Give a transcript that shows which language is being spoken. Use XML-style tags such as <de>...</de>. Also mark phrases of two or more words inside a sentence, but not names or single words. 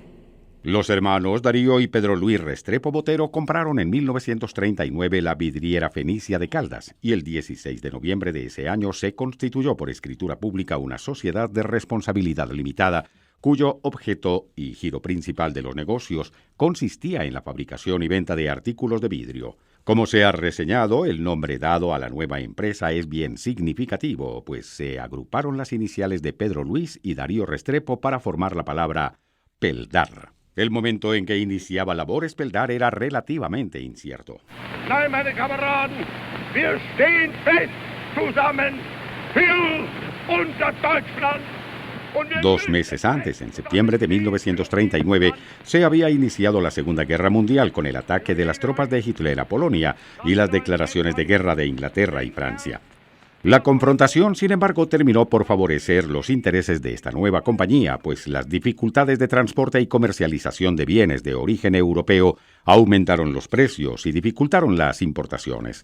<es>Los hermanos Darío y Pedro Luis Restrepo Botero compraron en 1939 la vidriera Fenicia de Caldas y el 16 de noviembre de ese año se constituyó por escritura pública una sociedad de responsabilidad limitada cuyo objeto y giro principal de los negocios consistía en la fabricación y venta de artículos de vidrio. Como se ha reseñado, el nombre dado a la nueva empresa es bien significativo, pues se agruparon las iniciales de Pedro Luis y Darío Restrepo para formar la palabra Peldar. El momento en que iniciaba labores Peldar era relativamente incierto.</es> <de>Nein, meine Kameraden, wir stehen fest zusammen für unser Deutschland.</de> <es>2 meses antes, en septiembre de 1939, se había iniciado la Segunda Guerra Mundial con el ataque de las tropas de Hitler a Polonia y las declaraciones de guerra de Inglaterra y Francia. La confrontación, sin embargo, terminó por favorecer los intereses de esta nueva compañía, pues las dificultades de transporte y comercialización de bienes de origen europeo aumentaron los precios y dificultaron las importaciones.</es>